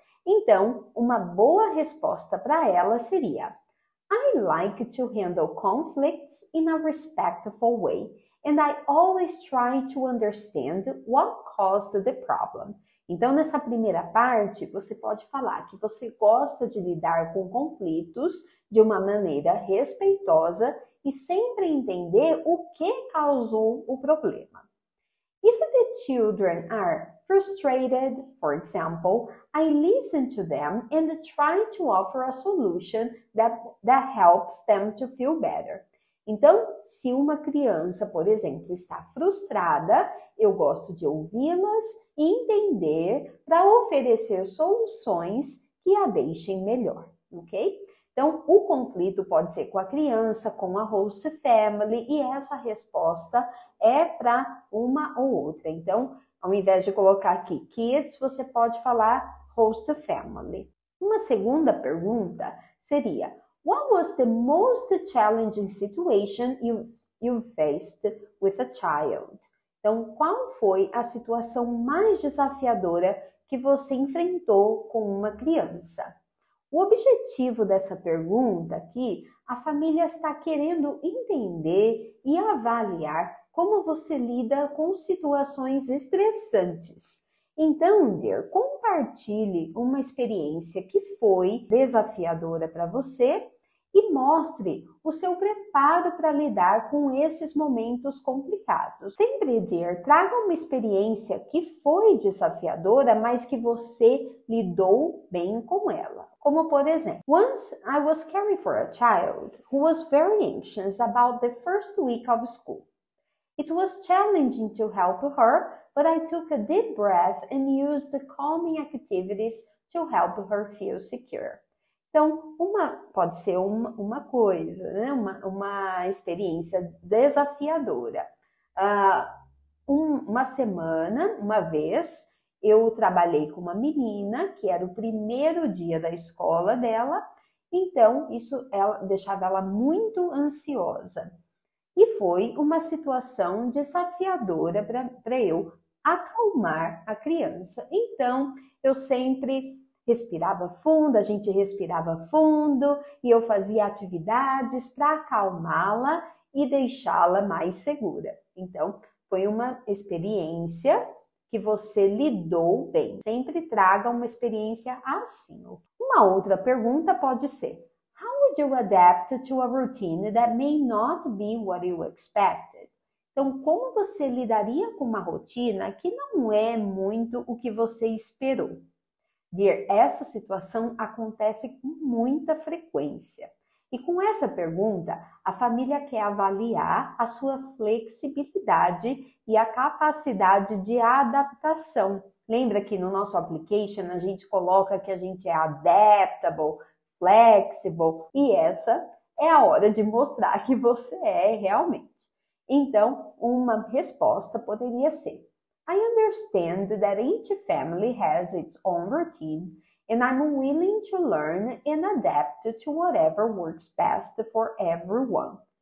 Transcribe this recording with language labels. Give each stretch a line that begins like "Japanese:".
Portuguese: Então, uma boa resposta para ela seria:
English: I like to handle conflicts in a respectful way, and I always try to understand what caused the problem.
Portuguese: Então, nessa primeira parte, você pode falar que você gosta de lidar com conflitos de uma maneira respeitosa e sempre entender o que causou o problema.
English: If the children are frustrated, for example, I listen to them and try to offer a solution that helps them to feel better.
Portuguese: Então, se uma criança, por exemplo, está frustrada, eu gosto de ouvi-las e entender para oferecer soluções que a deixem melhor, ok? Então, o conflito pode ser com a criança, com a host family, e essa resposta é para uma ou outra. Então, ao invés de colocar aqui kids, você pode falar host family. Uma segunda pergunta seria:
English: What was the most challenging situation you faced with a child?
Portuguese: Então, qual foi a situação mais desafiadora que você enfrentou com uma criança? O objetivo dessa pergunta aqui, a família está querendo entender e avaliar como você lida com situações estressantes. Então, dear, compartilhe uma experiência que foi desafiadora para você e mostre o seu preparo para lidar com esses momentos complicados. Sempre, dear, traga uma experiência que foi desafiadora, mas que você lidou bem com ela. Como, por exemplo,
English: once I was caring for a child who was very anxious about the first week of school. It was challenging to help her, but I took a deep breath and used calming activities to help her feel secure.
Portuguese: Então, pode ser uma coisa, né? uma experiência desafiadora. Uma semana, uma vez, eu trabalhei com uma menina que era o primeiro dia da escola dela, então isso deixava ela muito ansiosa. E foi uma situação desafiadora para eu acalmar a criança. Então, eu sempre respirava fundo, a gente respirava fundo e eu fazia atividades para acalmá-la e deixá-la mais segura. Então, foi uma experiência que você lidou bem. Sempre traga uma experiência assim. Uma outra pergunta pode ser:
English: How would you adapt to a routine that may not be what you expected?
Portuguese: Então, como você lidaria com uma rotina que não é muito o que você esperou? Dear, essa situação acontece com muita frequência. E com essa pergunta, a família quer avaliar a sua flexibilidade e a capacidade de adaptação. Lembra que no nosso application a gente coloca que a gente é
English: adaptable, flexible,
Portuguese: e essa é a hora de mostrar que você é realmente. Então, uma resposta poderia ser:
English: I understand that each family has its own routine, and I'm willing to learn and adapt to whatever works best for everyone.